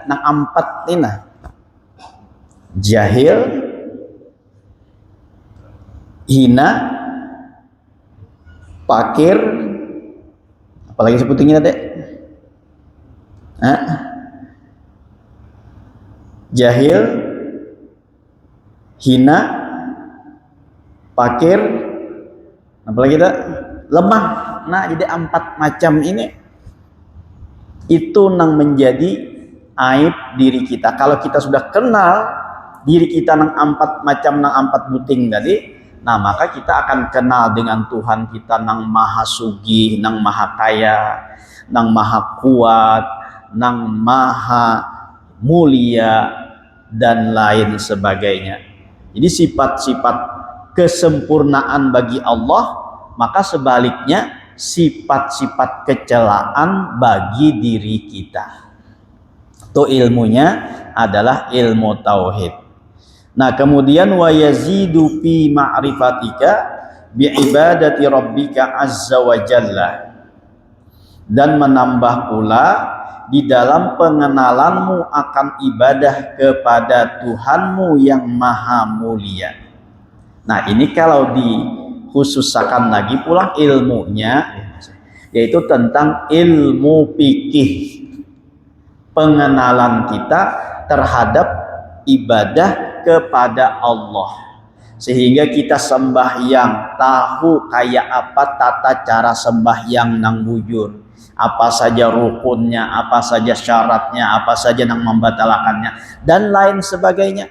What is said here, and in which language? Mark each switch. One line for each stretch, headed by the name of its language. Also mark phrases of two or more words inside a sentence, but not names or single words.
Indonesian: Nah, empat ini, jahil, hina, fakir, apalagi sebutin tadi, jahil, hina, fakir, apalagi kita lemah. Nah, jadi 4 macam ini itu nang menjadi aib diri kita. Kalau kita sudah kenal diri kita nang 4 macam, nang 4 buting tadi, nah maka kita akan kenal dengan Tuhan kita nang maha sugih, nang maha kaya, nang maha kuat, nang maha mulia, dan lain sebagainya. Jadi sifat-sifat kesempurnaan bagi Allah, maka sebaliknya sifat-sifat kecelaan bagi diri kita. Itu ilmunya adalah ilmu tauhid. Nah, kemudian
Arabic: wa yazidu fi ma'rifatika bi ibadati rabbika azza wa jalla,
Indonesian: dan menambah pula di dalam pengenalanmu akan ibadah kepada Tuhanmu yang maha mulia. Nah, ini kalau dikhususkan lagi pula ilmunya, yaitu tentang ilmu fikih, pengenalan kita terhadap ibadah kepada Allah, sehingga kita sembahyang tahu kayak apa tata cara sembahyang nang bujur, apa saja rukunnya, apa saja syaratnya, apa saja nang membatalkannya, dan lain sebagainya.